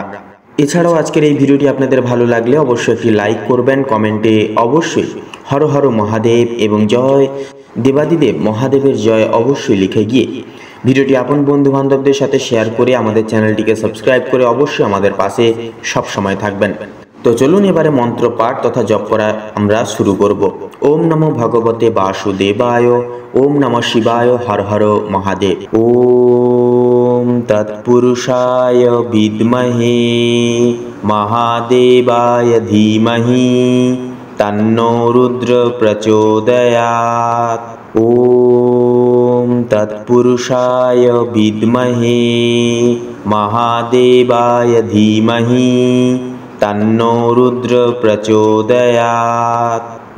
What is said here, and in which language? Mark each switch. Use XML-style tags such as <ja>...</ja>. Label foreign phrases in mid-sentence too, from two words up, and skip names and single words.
<bn>এছাড়াও আজকের এই ভিডিওটি আপনাদের ভালো লাগলে অবশ্যই একটি লাইক করবেন, কমেন্টে অবশ্যই</bn> <sa>হর হর মহাদেব</sa> <bn>এবং জয় দেবাদিদেব মহাদেবের জয় অবশ্যই লিখে গিয়ে ভিডিওটি আপন বন্ধু বান্ধবদের সাথে শেয়ার করে আমাদের চ্যানেলটিকে সাবস্ক্রাইব করে অবশ্যই আমাদের পাশে সব সময় থাকবেন। তো চলুন এবারে মন্ত্র পাঠ তথা জপ করা আমরা শুরু করব।</bn> <sa>ওম নমো ভগবতে বাসুদেবায়। ওম নমঃ শিবায়। হর হর মহাদেব। ওম তৎপুরুষায় বিদ্মহে মহাদেবায় ধীমহি তন্নো রুদ্র প্রচোদয়াৎ। ওম তৎপুরুষায় বিদ্মহে মহাদেবায় ধীমহি তন্নো রুদ্র প্রচোদয়াৎ।</sa>